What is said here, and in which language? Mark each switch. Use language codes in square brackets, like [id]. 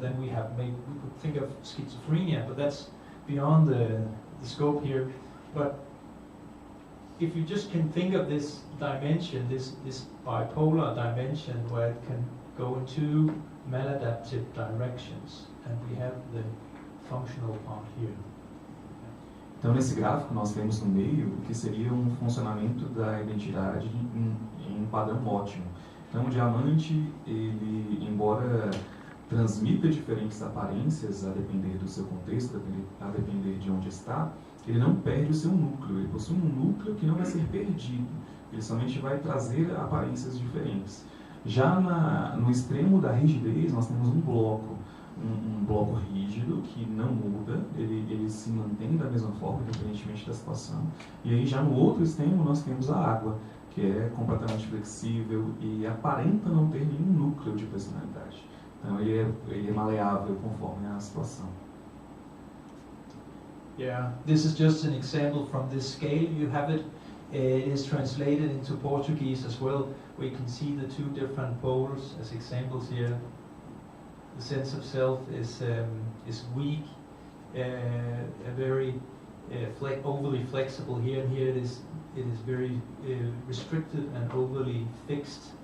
[en] Then we could think of schizophrenia, but that's beyond the scope here. But if you just can think of this dimension, this bipolar dimension, where it can go in two maladaptive directions, and we have the functional part here. [pt] Então, nesse gráfico, nós temos no meio o que seria um funcionamento da identidade em padrão ótimo. Então, o diamante, ele, embora transmita diferentes aparências a depender do seu contexto, a depender de onde está, ele não perde o seu núcleo. Ele possui um núcleo que não vai ser perdido. Ele somente vai trazer aparências diferentes. Já no extremo da rigidez, nós temos um bloco rígido que não muda, ele se mantém da mesma forma, independentemente da situação. E aí, já no outro extremo, nós temos a água, que é completamente flexível e aparenta não ter nenhum núcleo de personalidade. Então, ele é maleável conforme a situação. [en] Yeah, this is just an example from this scale. You have it. It is translated into Portuguese as well, where you can see the two different poles as examples here. The sense of self is weak, a very overly flexible here, and here it is very restricted and overly fixed.